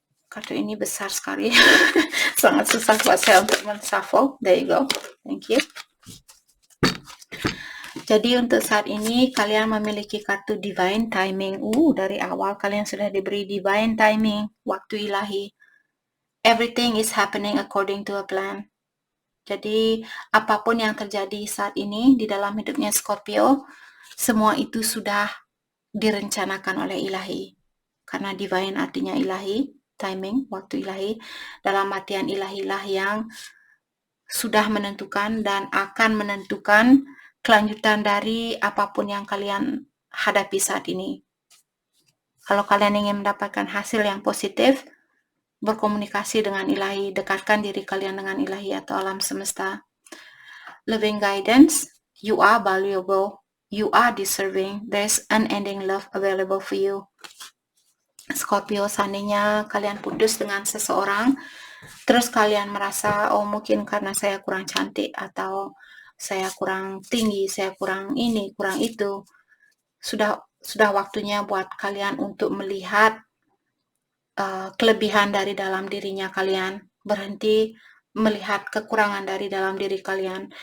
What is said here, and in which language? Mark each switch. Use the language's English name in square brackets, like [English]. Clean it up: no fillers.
[Indonesian] Kartu ini besar sekali. Sangat susah buat saya untuk men-shuffle. [English] There you go. Thank you. [Indonesian] Jadi untuk saat ini kalian memiliki kartu divine timing. Dari awal kalian sudah diberi divine timing, waktu ilahi. [English] Everything is happening according to a plan. [Indonesian] Jadi apapun yang terjadi saat ini di dalam hidupnya Scorpio, semua itu sudah direncanakan oleh ilahi. Karena divine artinya ilahi, timing, waktu ilahi. Dalam artian ilahilah yang sudah menentukan dan akan menentukan kelanjutan dari apapun yang kalian hadapi saat ini. Kalau kalian ingin mendapatkan hasil yang positif, berkomunikasi dengan ilahi, dekatkan diri kalian dengan ilahi atau alam semesta. [English] Living guidance, you are valuable, you are deserving, there's unending love available for you. [Indonesian] Scorpio, seandainya kalian putus dengan seseorang, terus kalian merasa, oh mungkin karena saya kurang cantik, atau saya kurang tinggi, saya kurang ini, kurang itu, sudah waktunya buat kalian untuk melihat kelebihan dari dalam dirinya kalian, berhenti melihat kekurangan dari dalam diri kalian.